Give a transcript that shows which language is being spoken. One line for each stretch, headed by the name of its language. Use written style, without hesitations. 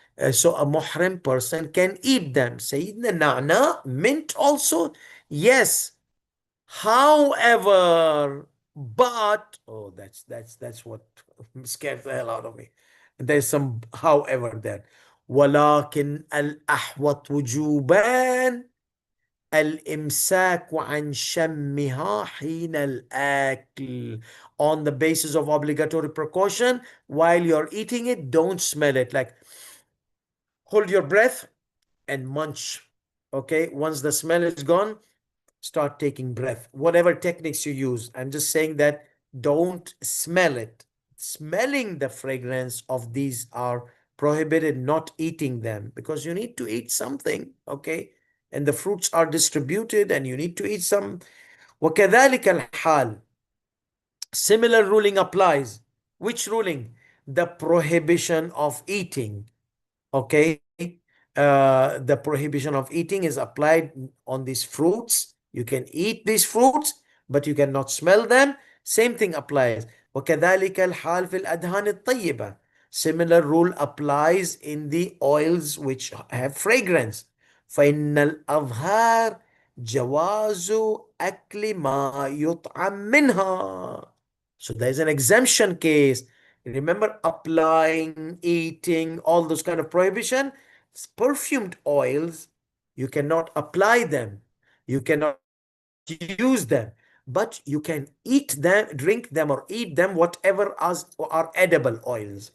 English: So a muhrim person can eat them. Sayyidina na'na, mint also? Yes. However, but oh, that's what scares the hell out of me. There's some however there.
Arabic: ولكن الأحوط وجوبان الإمساك عن شمها حين الأكل.
English: On the basis of obligatory precaution, while you're eating it, don't smell it. Like hold your breath and munch. Okay, once the smell is gone, start taking breath. Whatever techniques you use, I'm just saying that don't smell it. Smelling the fragrance of these are prohibited, not eating them, because you need to eat something, okay? And the fruits are distributed and you need to eat some.
Arabic: وكذلك الحال.
English: Similar ruling applies. Which ruling? The prohibition of eating. Okay, the prohibition of eating is applied on these fruits. You can eat these fruits, but you cannot smell them. Same thing applies.
Arabic: وكذلك الحال في الأدهان الطيبة.
English: Similar rule applies in the oils which have fragrance.
Arabic: فإن الأظهار جواز أكل ما يطعم منها.
English: So there's an exemption case. Remember, applying, eating, all those kind of prohibition. Perfumed oils, you cannot apply them, you cannot use them, but you can eat them, drink them, or eat them, whatever as are edible oils.